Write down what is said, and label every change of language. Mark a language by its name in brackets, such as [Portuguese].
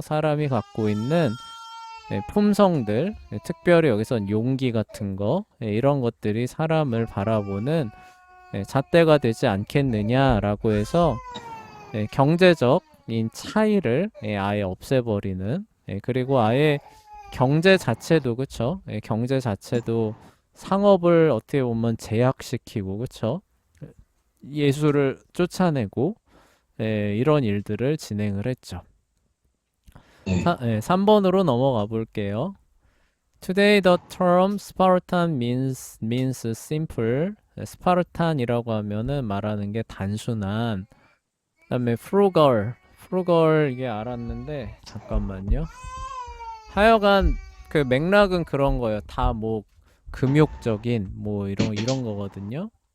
[Korean] 사람이 갖고 있는 품성들, 특별히 여기선 용기 같은 거, 이런 것들이 사람을 바라보는 잣대가 되지 않겠느냐라고 해서 경제적인 차이를 아예 없애버리는 그리고 아예 경제 자체도 그쵸? 경제 자체도 상업을 어떻게 보면 제약시키고 그쵸? 예술을 쫓아내고 이런 일들을 진행을 했죠. 네. 3번으로 넘어가 볼게요. [English] Today the term Spartan means simple. [Korean] 스파르탄이라고 하면은 말하는 게 단순한. 그다음에 frugal 이게 알았는데 잠깐만요. 하여간 그 맥락은 그런 거예요. 다 뭐 금욕적인 뭐 이런 거거든요.